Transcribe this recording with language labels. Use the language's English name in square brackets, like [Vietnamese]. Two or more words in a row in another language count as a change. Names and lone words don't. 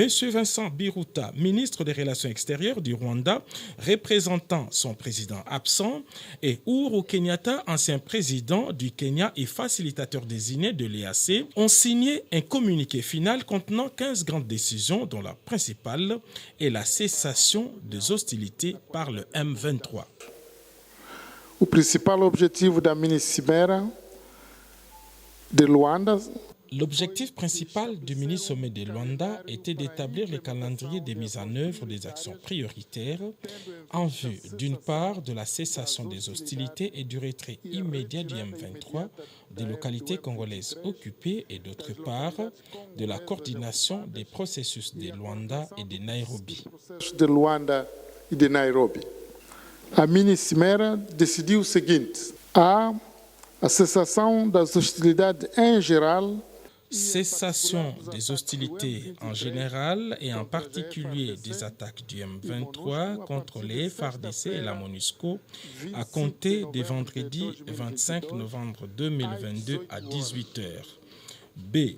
[French] Vincent Biruta, ministre des Relations extérieures du Rwanda, représentant son président absent, et Uhuru Kenyatta, ancien président du Kenya et facilitateur désigné de l'EAC, ont signé un communiqué final contenant 15 grandes décisions, dont la principale est la cessation des hostilités par le M23. [Portuguese] O principal objetivo da mini-cimeira de Luanda. [French] L'objectif principal du mini-sommet de Luanda était d'établir le calendrier de mise en œuvre des actions prioritaires en vue, d'une part, de la cessation des hostilités et du retrait immédiat du M23 des localités congolaises occupées et d'autre part, de la coordination des processus de Luanda et de Nairobi. [Portuguese] A mini-cimeira decidiu o seguinte: a cessação das hostilidades em geral, [French] cessation des hostilités en général et en particulier des attaques du M23 contre les FARDC et la MONUSCO à compter des vendredi 25 novembre 2022 à 18h. B.